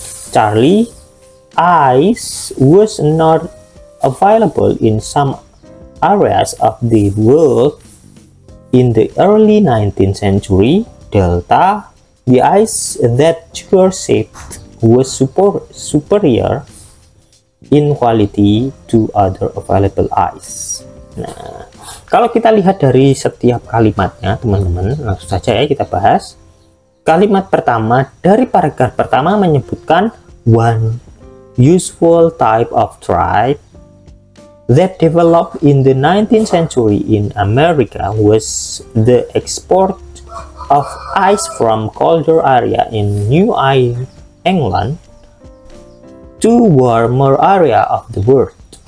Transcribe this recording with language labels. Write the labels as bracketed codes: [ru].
[en] Charlie, ice was not available in some areas of the world in the early 19th century. Delta, the ice that Tudor shaped was superior in quality to other available ice. [id] Nah, kalau kita lihat dari setiap kalimatnya, teman-teman, langsung saja ya kita bahas. Kalimat pertama dari paragraf pertama menyebutkan [en] one useful type of tribe that developed in the 19th century in America was the export of ice from colder area in New England to warmer area of the world.